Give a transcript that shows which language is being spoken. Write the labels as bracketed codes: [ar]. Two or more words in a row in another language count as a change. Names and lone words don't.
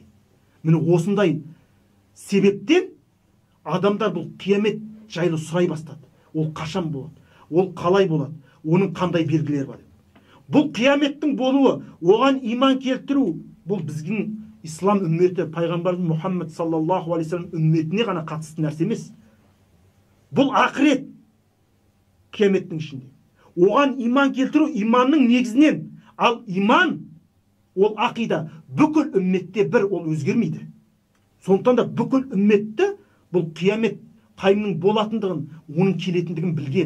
[kk] Міне осындай себептен адамдар бұл қиямет жайлы сұрай бастады. Ол қашан болады, ол қалай болады, оның қандай белгілері бар. Бұл қияметтің болуы, оған иман келтіру, бұл біздің ислам үмметі, пайғамбарымыз Мұхаммед [ar] صلى الله عليه وسلم [kk] үмметіне ғана қатысты нәрсе емес. Бұл ақырет қияметтің ішінде. Оған иман келтіру иманның негізінен. Ал иман, ол ақида, бүкіл үмметте бір, ол өзгермейді. Сондықтан да бүкіл үмметті бұл қиямет қайымның болатындығын, оның келетіндігін білген.